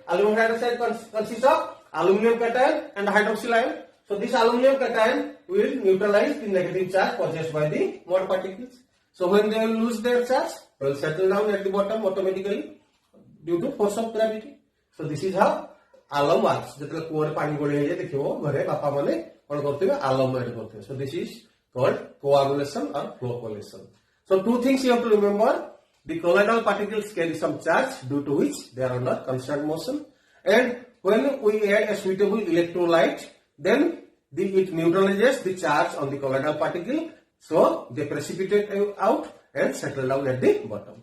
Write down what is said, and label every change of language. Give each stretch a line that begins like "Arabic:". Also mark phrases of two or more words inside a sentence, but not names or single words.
English: Aluminum hydroxide consists of aluminum cation and hydroxyl ion. So this aluminum cation will neutralize the negative charge possessed by the mud particles. So when they will lose their charge, they will settle down at the bottom automatically due to force of gravity. So this is how alum works.
Odia: ଯେତେଲେ କୂଅରେ ପାଣି ଗୋଳା ହେ ଦେଖିବ ଘରେ ବାପା ମାନେ କଣ କରୁଥିବେ
English: alum add
Odia: करथिबे.
English: So this is called coagulation or flocculation. So two things you have to remember: the colloidal particles carry some charge due to which they are under constant motion, and when we add a suitable electrolyte, then it neutralizes the charge on the colloidal particle, so they precipitate out and settle down at the bottom.